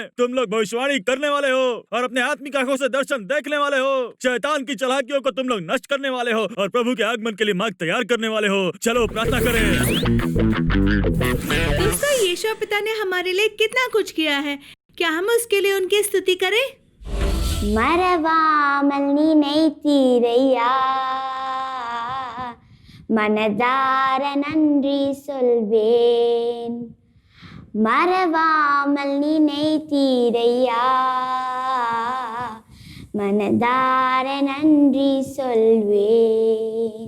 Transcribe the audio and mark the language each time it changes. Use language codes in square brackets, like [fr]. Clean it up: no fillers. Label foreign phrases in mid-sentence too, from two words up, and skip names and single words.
[hi] तुम लोग भविष्यवाणी करने वाले हो और अपने आत्मिक आंखों से दर्शन देखने वाले हो। शैतान की चालाकियों को तुम लोग नष्ट करने वाले हो और प्रभु के आगमन के लिए मार्ग तैयार करने वाले हो। चलो प्रार्थना करें। दोस्तों, यीशु पिता ने हमारे लिए कितना कुछ किया है, क्या हम उसके लिए उनकी स्तुति करें? [ta] மறவாமல் நினைத்தீரையா, மனதார நன்றி சொல்வேன். மறவாமல் நினைத்தீரையா, மனதார நன்றி சொல்வேன்.